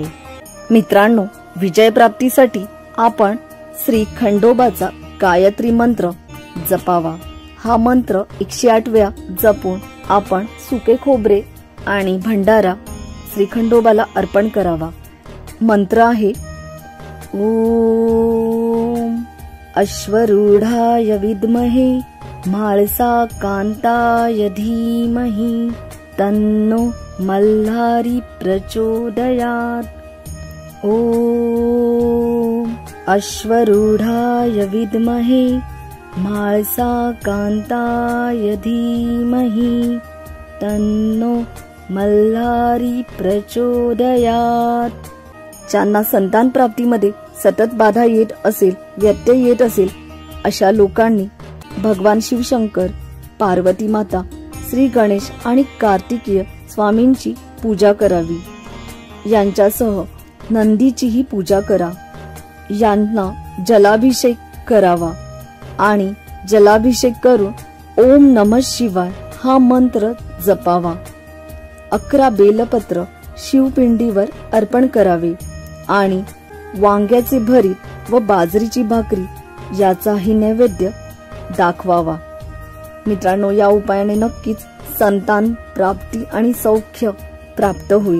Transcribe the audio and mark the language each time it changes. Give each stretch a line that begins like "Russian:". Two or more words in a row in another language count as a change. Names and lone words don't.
Marathi: मित्रांनो, विजय प्राप्तीसाठी आपण श्री खंडोबाचा गायत्री मंत्र जपावा. हा मंत्र 108 वेळा जपून आपण सुके खोबरे आणि भंडारा श्री खंडोबाला अर्पण करावा. मंत्र आहे
Sanskrit: ओम अश्वरूढाय विद्महे म्हाळसा कांताय धीमहि तन्नो मल्हारी प्रचोदयात्. ओम अश्वरूढाय विद्महे म्हाळसा कांताय धीमहि तन्नो मल्हारी प्रचोदयात्.
Marathi: ज्यांना संतान प्राप्तीमध्ये सतत बाधा येत असेल, व्यत्यय येत असेल, अशा लोकांनी भगवान शिवशंकर, पार्वती माता, श्री गणेश आणि कार्तिकेय स्वामींची पूजा करावी. यांच्यासह नंदीचीही पूजा करा. यांना जलाभिषेक करावा आणि जलाभिषेक करून
Sanskrit: ओम नमः शिवाय
Marathi: हा मंत्र जपावा. 11 बेलपत्र शिवपिंडीवर अर्पण करावे आणि वांग्याचे भरीत व बाजरीची भाकरी याचाही नैवेद्य दाखवावा. मित्रांनो, या उपायाने नक्कीच संतान प्राप्ती आणि सौख्य प्राप्त होईल.